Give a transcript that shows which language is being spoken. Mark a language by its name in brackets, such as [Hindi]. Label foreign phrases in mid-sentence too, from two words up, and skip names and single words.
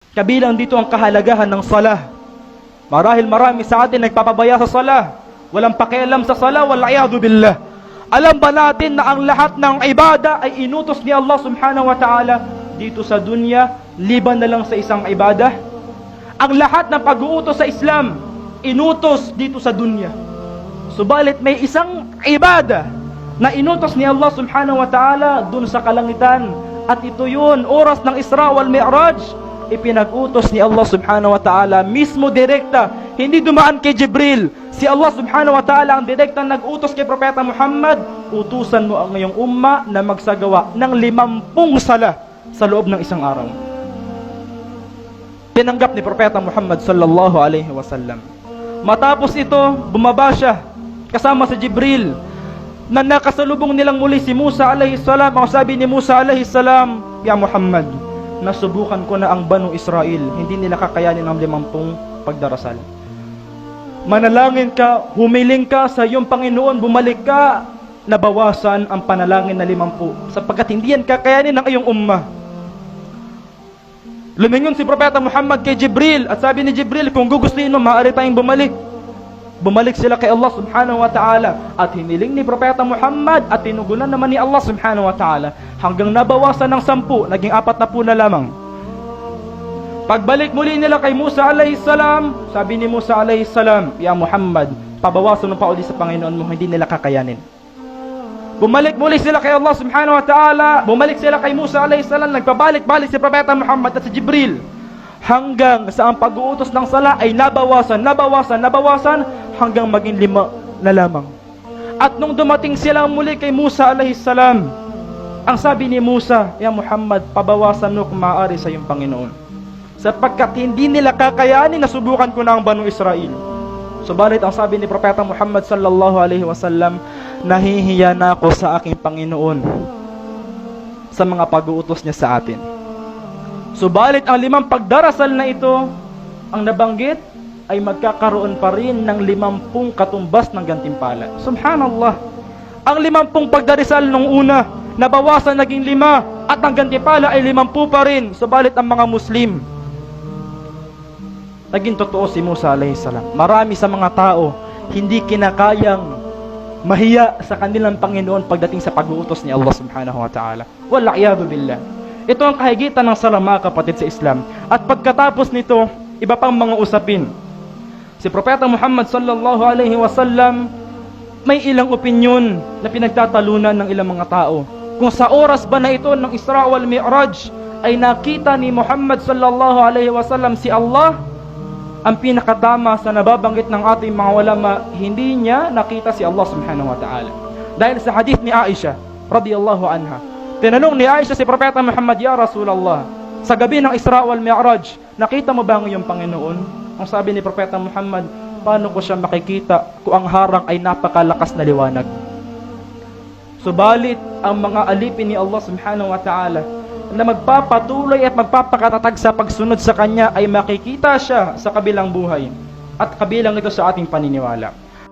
[Filipino] Kabilang dito ang kahalagahan ng salah. Marahil marami sa atin nagpapabaya sa salah. Walang pakialam sa salah, [Arabic] والعياذ بالله. [Filipino] Alam ba natin na ang lahat ng ibada ay inutos ni Allah [Arabic] سبحانه وتعالى [Filipino] dito sa dunya, liban na lang sa isang ibada? Ang lahat ng pag-uutos sa Islam, inutos dito sa dunya. Subalit may isang ibada na inutos ni Allah [Arabic] سبحانه وتعالى [Filipino] dun sa kalangitan. At ito yun, oras ng Isra wal Mi'raj, ipinag-utos ni Allah [Arabic] سبحانه وتعالى [Filipino] mismo direkta, hindi dumaan kay Jibril. Si Allah [Arabic] سبحانه وتعالى [Filipino] ang direkta nag-utos kay Propeta Muhammad, utusan mo ang ngayong umma na magsagawa ng 50 sala sa loob ng isang araw. Tinanggap ni Propeta Muhammad [Arabic] صلى الله عليه وسلم. [Filipino] Matapos ito, bumaba siya kasama si Jibril, na nakasalubong nilang muli si Musa [Arabic] عليه السلام. [Filipino] Ang sabi ni Musa [Arabic] عليه السلام, [Filipino] "Ya Muhammad, nasubukan ko na ang Banu Israel, hindi nila kakayanin ang 50 pagdarasal. Manalangin ka, humiling ka sa iyong Panginoon, bumalik ka, nabawasan ang panalangin na 50, sapagkat hindi yan kakayanin ng iyong umma." Lumingon si Propeta Muhammad kay Jibril at sabi ni Jibril, kung gugustuhin mo, maaari tayong bumalik. Bumalik sila kay Allah [Arabic] سبحانه وتعالى [Filipino] at hiniling ni Propeta Muhammad at tinugunan naman ni Allah [Arabic] سبحانه وتعالى [Filipino] hanggang nabawasan ng 10, naging 40 na lamang. Pagbalik muli nila kay Musa [Arabic] عليه السلام, [Filipino] sabi ni Musa [Arabic] عليه السلام, [Filipino] "Ya Muhammad, pabawasan mo pa uli sa Panginoon mo, hindi nila kakayanin." Bumalik muli sila kay Allah [Arabic] سبحانه وتعالى, [Filipino] bumalik sila kay Musa [Arabic] عليه السلام, [Filipino] nagpabalik-balik si Propeta Muhammad at si Jibril. Hanggang sa ang pag-uutos ng sala ay nabawasan hanggang maging 5 na lamang. At nung dumating sila muli kay Musa [Arabic] عليه السلام, [Filipino] ang sabi ni Musa, "Ya Muhammad, pabawasan mo kung maaari sa iyong Panginoon, sapagkat hindi nila kakayanin na subukan ko na ang Banu Israel." Subalit ang sabi ni Propeta Muhammad [Arabic] صلى الله عليه وسلم, [Filipino] "Nahihiya na ako sa aking Panginoon sa mga pag-uutos niya sa atin." Subalit ang 5 pagdarasal na ito, ang nabanggit ay magkakaroon pa rin ng 50 katumbas ng gantimpala. Subhanallah. Ang 50 pagdarasal nung una, nabawasan naging 5 at ang gantimpala ay 50 pa rin. Subalit ang mga Muslim, naging totoo si Musa [Arabic] عليه السلام. [Filipino] Marami sa mga tao hindi kinakayang mahiya sa kanilang Panginoon pagdating sa pag-uutos ni Allah [Arabic] سبحانه وتعالى. والعياذ بالله. [Filipino] Ito ang kahigitan ng sala, mga kapatid sa Islam. At pagkatapos nito, iba pang mga usapin. Si Propeta Muhammad [Arabic] صلى الله عليه وسلم, [Filipino] may ilang opinyon na pinagtatalunan ng ilang mga tao. Kung sa oras ba na ito ng Isra wal Mi'raj ay nakita ni Muhammad [Arabic] صلى الله عليه وسلم [Filipino] si Allah, ang pinakatama sa nababanggit ng ating mga ulama, hindi niya nakita si Allah [Arabic] سبحانه وتعالى. [Filipino] Dahil sa hadith ni Aisha [Arabic] رضي الله عنها, [Filipino] tinanong ni Aisha si Propeta Muhammad, [Arabic] "يا رسول الله, [Filipino] sa gabi ng Isra wal Mi'raj, nakita mo ba ang iyong Panginoon?" Ang sabi ni Propeta Muhammad, "Paano ko siya makikita kung ang harang ay napakalakas na liwanag?" Subalit ang mga alipin ni Allah [Arabic] سبحانه وتعالى [Filipino] na magpapatuloy at magpapakatatag sa pagsunod sa Kanya ay makikita siya sa kabilang buhay at kabilang ito sa ating paniniwala.